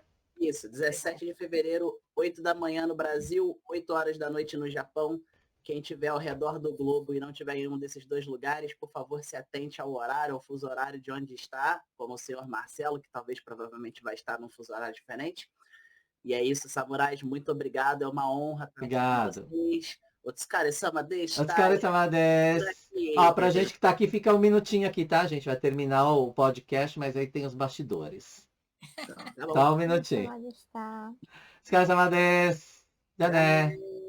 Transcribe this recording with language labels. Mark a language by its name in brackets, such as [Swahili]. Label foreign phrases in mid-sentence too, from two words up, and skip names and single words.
[Portuguese] Isso, 17 de fevereiro, 8 da manhã no Brasil, 8 horas da noite no Japão. Quem estiver ao redor do globo e não estiver em um desses dois lugares, por favor, se atente ao horário, ao fuso horário de onde está, como o senhor Marcelo, que talvez provavelmente vai estar num fuso horário diferente. E é isso, samurais, muito obrigado. É uma honra estar Obrigado. com vocês. [Japanese] お疲れ様でした. お疲れ様です. [Portuguese] Ó, pra gente que tá aqui, fica um minutinho aqui, tá, gente? Vai terminar o podcast, mas aí tem os bastidores. Tá bom. Só um minutinho. Pode estar. [Japanese] お疲れ様です. Dané.